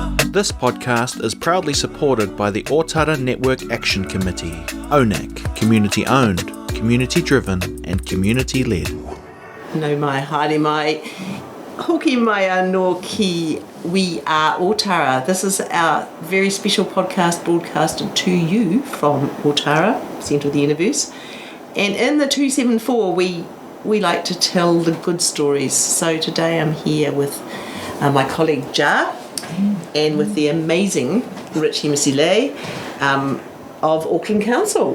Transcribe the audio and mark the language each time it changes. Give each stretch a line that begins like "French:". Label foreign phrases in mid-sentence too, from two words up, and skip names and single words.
English: This podcast is proudly supported by the Ōtara Network Action Committee, ōNAC, community-owned, community-driven and community-led.
Māori: No mai, haere mai, hoki mai anō ki We Are Ōtara.
English: This is our very special podcast broadcasted to you from Ōtara, centre of the universe. And in the 274, we like to tell the good stories. So today I'm here with my colleague Ja and with the amazing Richie Misilei of Auckland Council.